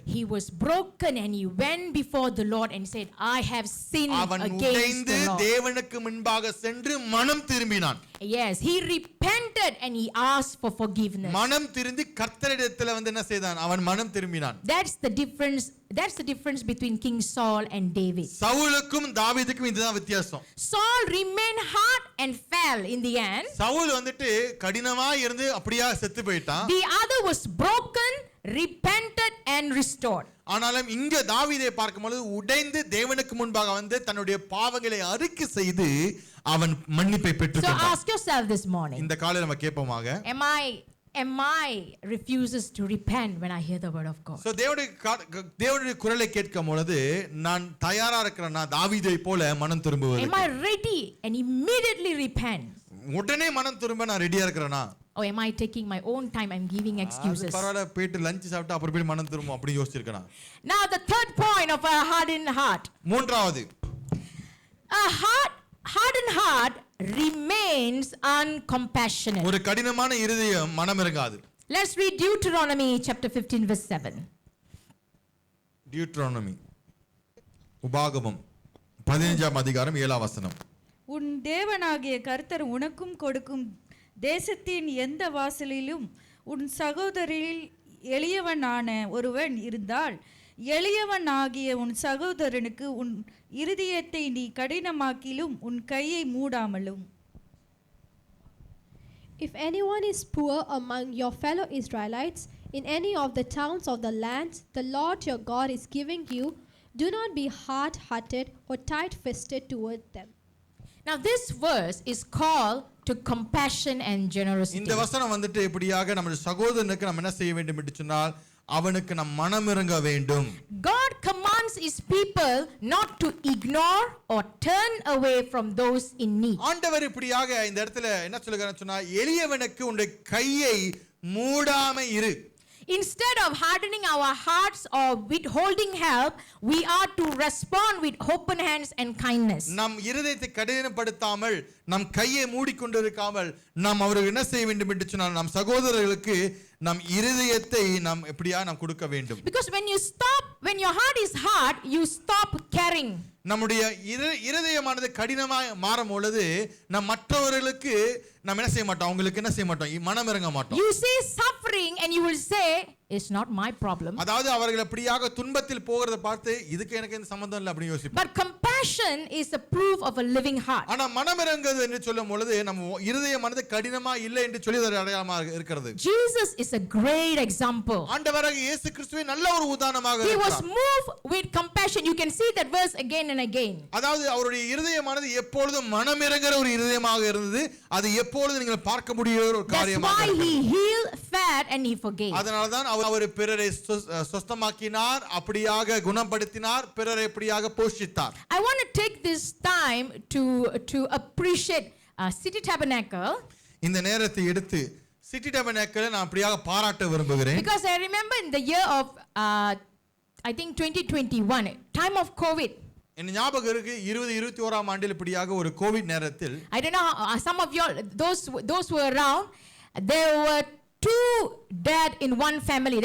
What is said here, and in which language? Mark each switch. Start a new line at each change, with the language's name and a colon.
English: he was broken and he went before the Lord and said, I have sinned against the Lord.
Tamil: தேவனுக்கு முன்பாக சென்று மனம் திரும்பினான்.
English: Yes, he repented and he asked for forgiveness.
Tamil: மனம் திரும்பி கர்த்தரிடத்துல வந்து என்ன செய்தான்? அவன் மனம் திரும்பினான்.
English: That's the difference between King Saul and David.
Tamil: சவுலுக்கும் தாவீதுக்கும் இதுதான் வித்தியாசம்.
English: Saul remained hard and fell in the end.
Tamil: Saul வந்துட்டு கடினமா இருந்து அப்படியே செத்து போயிட்டான்.
English: The other was broken repented and restored.
Tamil: ஆனாலும் இங்க தாவீதை பார்க்கும்போது உடைந்து தேவனுக்கு முன்பாக வந்து தன்னுடைய பாவங்களை அறிக்கை செய்து அவன் மன்னிப்பை
English: So
Tamil: பெற்றுக்கொண்டான்.
English: ask yourself this morning,
Tamil: இந்த காலையில நம்ம கேட்போமாக
English: am I refuses to repent when I hear the word of God?
Tamil: So தேவனுடைய குரலை கேட்கும் பொழுது நான் தயாரா இருக்கிறேன்னா தாவீதை போல மனம் திரும்புவது.
English: Am I ready and immediately repent?
Tamil: உடனே மனம் திரும்ப நான் ரெடியா இருக்கிறேனா?
English: Or am I taking my own time and giving excuses?
Tamil: பரவாயில்ல போயிட்டு லஞ்ச் சாப்பிட்டு அப்புறம் போய் மனம் திரும்பும் அப்படி யோசிச்சிருக்கேனா?
English: Now the third point of a hardened heart.
Tamil: மூன்றாவது,
English: A hardened heart remains uncompassionate.
Tamil: ஒரு கடினமான இருதயம் மனம் இறங்காது.
English: Let's read Deuteronomy chapter 15 verse 7.
Tamil: Deuteronomy உபாகமம் 15ஆம் அதிகாரம் 7ஆம் வசனம். உன் தேவனாகிய கர்த்தர் உனக்கும் கொடுக்கும் தேசத்தின் எந்த வாசலிலும் உன் சகோதரில் எளியவனான ஒருவன் இருந்தால் எளியவனாகிய உன் சகோதரனுக்கு உன் இருதயத்தை நீ கடினமாக்கிலும் உன் கையை மூடாமலும்.
English: If anyone is poor among your fellow Israelites in any of the towns of the land the Lord your God is giving you, do not be hard-hearted or tight-fisted toward them. Now this verse is called to compassion and generosity.
Tamil: இந்த வசனம் வந்துட்டு இப்படியாக நம்ம சகோதரனுக்கு நம்ம என்ன செய்ய வேண்டும் என்று சொன்னால் அவனுக்கு நம் மனம் இறங்க வேண்டும்.
English: God commands his people not to ignore or turn away from those in need.
Tamil: ஆண்டவர் இப்படியாக இந்த இடத்துல என்ன சொல்லுகிறான்னு சொன்னா எளியவனுக்கு உன்னுடைய கையை மூடாம இரு.
English: Instead of hardening our hearts or withholding help, we are to respond with open hands and kindness.
Tamil: நம் இருதயத்தை கடினப்படுத்தாமல் நம் கையை மூடிக்கொண்டிருக்காமல் நாம் அவருக்கு என்ன செய்ய வேண்டும் என்று சொன்னால் நம் சகோதரர்களுக்கு நம் இருதயத்தை நாம் எப்படியா நாம் கொடுக்க வேண்டும்.
English: Because when your heart is hard, you stop caring.
Tamil: நம்முடைய இருதயமானது கடினமாய் மாறும் பொழுது நம் மற்றவர்களுக்கு நாம் என்ன செய்ய மாட்டோம், அவங்களுக்கு என்ன செய்ய மாட்டோம், மனம் இறங்க மாட்டோம்.
English: You see suffering and you will say it's not my problem.
Tamil: அதாவது அவர்கள் அப்படியாக துன்பத்தில் போகிறத பார்த்து இதுக்கு எனக்கு எந்த சம்பந்தம் இல்லை அப்படி யோசிப்போம்.
English: But compassion is a proof of a living heart.
Tamil: ஆனா மனம் இறங்குது என்று சொல்லும் பொழுது நம்ம இருதயமானது கடினமா இல்லை என்று சொல்லி ஒரு அடையாளமாக இருக்கிறது.
English: Jesus is a great example.
Tamil: ஆண்டவராகிய இயேசு கிறிஸ்துவே நல்ல ஒரு உதாரணமாக
English: He was
Tamil: இருக்கிறார்.
English: moved with compassion. You can see that verse again and again.
Tamil: அதாவது அவருடைய இருதயமானது எப்பொழுதும் மனம் இறங்குற ஒரு இருதயமாக இருந்தது. அது எப்பொழுதும் நீங்கள் பார்க்க முடிய ஒரு காரியமாக
English: That's why
Tamil: இருந்தது.
English: he healed, fed and he forgave.
Tamil: அதனால தான் அவர் பிறரை சுத்தமாக்கினார், அப்படியாக குணப்படுத்தினார், பிறரை எப்படியாக போஷித்தார்.
English: I want to take this time to appreciate City Tabernacle.
Tamil: இந்த நேரத்தை எடுத்து சிட்டி டெபர்னேக்கிளை நான் அப்படியாக பாராட்ட விரும்புகிறேன்.
English: Because I remember in the year of I think 2021, time of COVID.
Tamil: என்ன ஞாபகம் இருக்கு 2021ஆம் ஆண்டில் இப்படியாக ஒரு கோவிட் நேரத்தில்
English: I don't know some of you all, those who were around, there were 2 dead in one family.